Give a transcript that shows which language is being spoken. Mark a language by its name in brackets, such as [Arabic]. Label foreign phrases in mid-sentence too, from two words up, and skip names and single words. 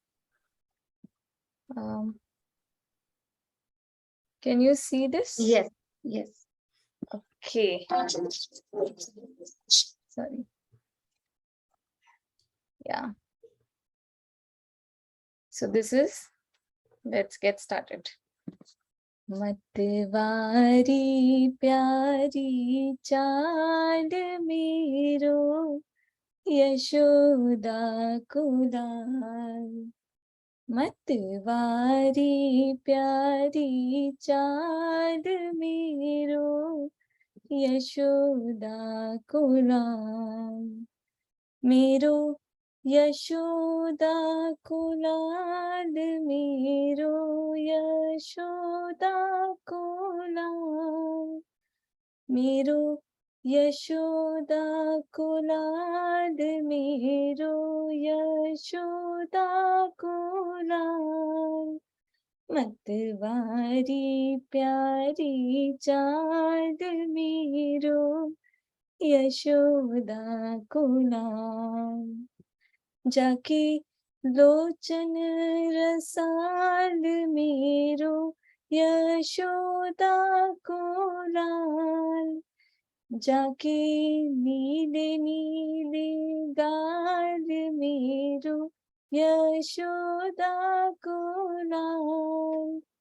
[English] Can you see this? Yes. Yes. Okay. Sorry. Yeah. So this is, let's get started. [Hindi] मतवारी प्यारी चांद मेरो यशोदा कुलाल मतवारी प्यारी चांद मेरो यशोदा कुलाल मेरो यशोदा कुलाल मेरो यशोदा कुलाल मेरो यशोदा कुलाल मेरो यशोदा कुलाल मतवारी प्यारी चांद मेरो यशोदा कुलाल जाके लोचन रसाल मेरो यशोदा कुलाल जाके नीले नीले गाल मेरो यशोदा कुलाल